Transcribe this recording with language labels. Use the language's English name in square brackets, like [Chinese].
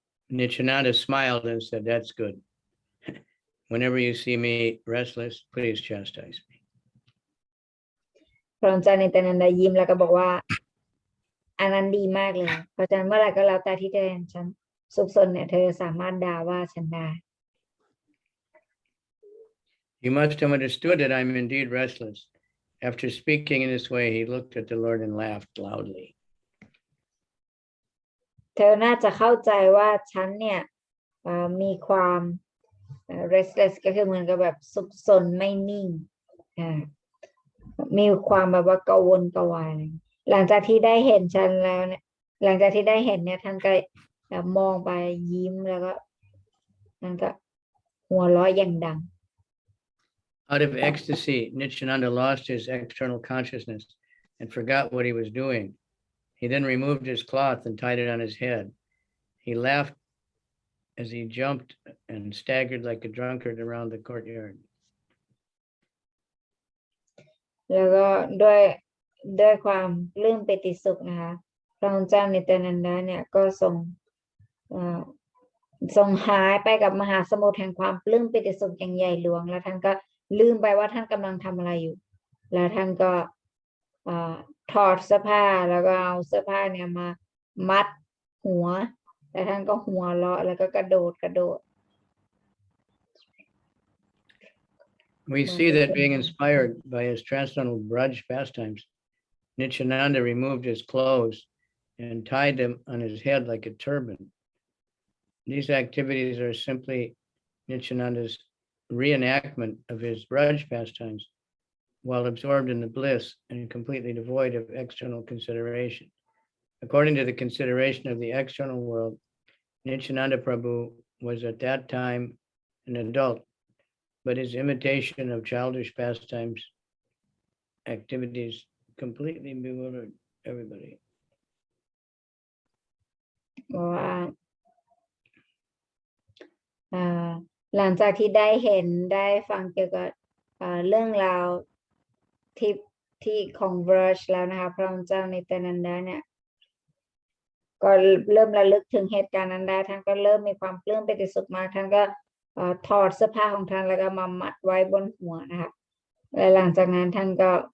[English] Nityananda smiled and said, that's good. Whenever you see me restless, please chastise me. [Thai] พระองค์เจ้านิตยานันดายิ้มแล้วก็บอกว่าอันนั้นดีมากเลยเพราะฉะนั้นเมื่อไหร่ก็แล้วแต่ที่เธอเห็นฉันซุกซนเนี่ยเธอสามารถด่าว่าฉันได้ [English] You must have understood that I'm indeed restless. After speaking in this way, he looked at the Lord and laughed loudly. [Thai] เธอน่าจะเข้าใจว่าฉันเนี่ยมีความ restless ก็คือเหมือนกับแบบซุกซนไม่นิ่งมีความแบบว่ากระวนกระวายหลังจากที่ได้เห็นฉันแล้วเนี่ยหลังจากที่ได้เห็นเนี่ยท่านก็มองไปยิ้มแล้วก็ท่านก็หัวเราะอย่างดัง [English] Out of ecstasy, Nityananda lost his external consciousness and forgot what he was doing. He then removed his cloth and tied it on his head. He laughed as he jumped and staggered like a drunkard around the courtyard. [Thai] แล้วก็ด้วยความปลื้มปิติสุขนะคะพระองค์เจ้านิตยานันดาเนี่ยก็ทรง ทรงหายไปกับมหาสมุทรแห่งความปลื้มปิติสุขอย่างใหญ่หลวงแล้วท่านก็ลืมไปว่าท่านกำลังทำอะไรอยู่ แล้วท่านก็ถอดเสื้อผ้าแล้วก็เอาเสื้อผ้าเนี่ยมามัดหัวแล้วท่านก็หัวเราะแล้วก็กระโดด [English] We see that being inspired by his transcendental Braj pastimes, Nityananda removed his clothes and tied them on his head like a turban. These activities are simply Nityananda's reenactment of his Braj pastimes while absorbed in the bliss and completely devoid of external consideration. According to the consideration of the external world, Nityananda Prabhu was at that time an adult, but his imitation of childish pastimes activities completely bewildered everybody. [Thai] ว่าหลังจากที่ได้เห็นได้ฟังเกี่ยวกับเรื่องราวที่ของ Verge แล้วนะคะพระองค์เจ้านิตยานันดาเนี่ยก็เริ่มระลึกถึงเหตุการณ์นั้นได้ท่านก็เริ่มมีความปลื้มปิติสุขมากท่านก็ถอดเสื้อผ้าของท่านแล้วก็มามัดไว้บนหัวนะคะและหลังจากนั้นท่านก็